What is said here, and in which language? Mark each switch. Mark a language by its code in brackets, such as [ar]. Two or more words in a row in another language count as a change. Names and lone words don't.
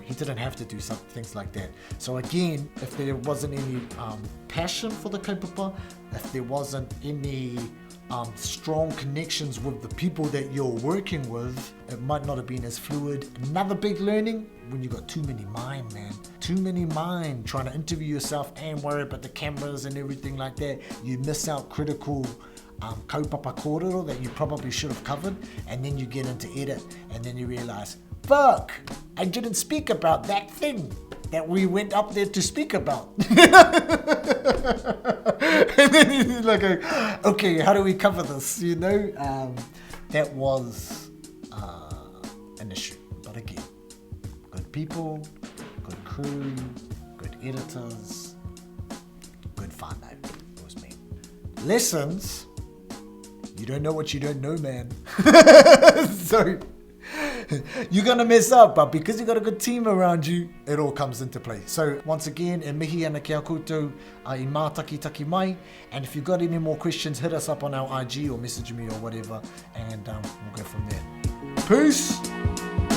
[en] He didn't have to do some things like that. So again, if there wasn't any passion for the kaupapa, if there wasn't any strong connections with the people that you're working with, it might not have been as fluid. Another big learning, when you got too many mind, man. Too many mind, trying to interview yourself and worry about the cameras and everything like that. You miss out critical [mi] kaupapa kōrero [en] that you probably should have covered, and then you get into edit, and then you realize, fuck, I didn't speak about that thing that we went up there to speak about. And then you're like, okay, how do we cover this, you know? That was an issue. But again, good people, good crew, good editors, good whānau. It was me. Lessons, you don't know what you don't know, man. So you're gonna mess up, but because you got a good team around you, it all comes into play. So once again, [mi] e mihi ana ki a koutou I mātaki mai, [en] and if you've got any more questions, hit us up on our IG or message me or whatever, and we'll go from there. Peace!